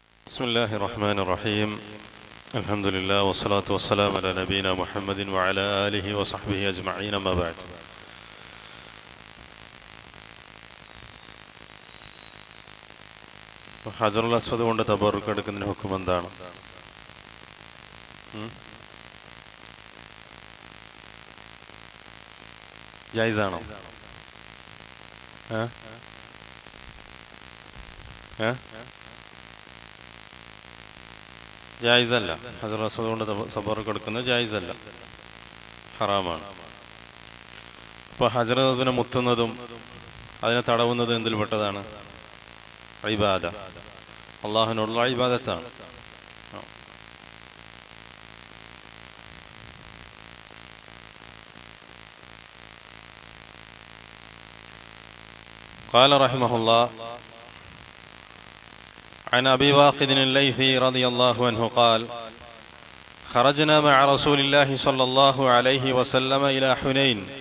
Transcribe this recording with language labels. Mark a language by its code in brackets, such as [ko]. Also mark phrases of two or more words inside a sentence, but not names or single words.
[ar] بسم الله الرحمن الرحيم. الحمد لله والصلاة والسلام على نبينا محمد وعلى آله وصحبه أجمعين. أما بعد. [ml] ഹജറുൽ അസ്വദ് കൊണ്ട് തബറുക്ക് എടുക്കുന്നതിന് ഹുക്കം എന്താണ്? ജൈസാണോ? ജായിസല്ല. ഹജറുൽ അസ്വദ് കൊണ്ട് തബറുക്ക് എടുക്കുന്നത് ജായിസല്ല, ഹറാമാണ്. അപ്പോൾ ഹജറുൽ അസ്വദിനെ മുത്തുന്നതും അതിനെ തടവുന്നതും എന്തിൽപ്പെട്ടതാണ്? ഇബാദ, അള്ളാഹുവിനോടുള്ള ഇബാദത്താണ്. [ar] قال رحمه الله عن أبي واقد الليثي رضي الله عنه قال: خرجنا مع رسول الله صلى الله عليه وسلم إلى حنين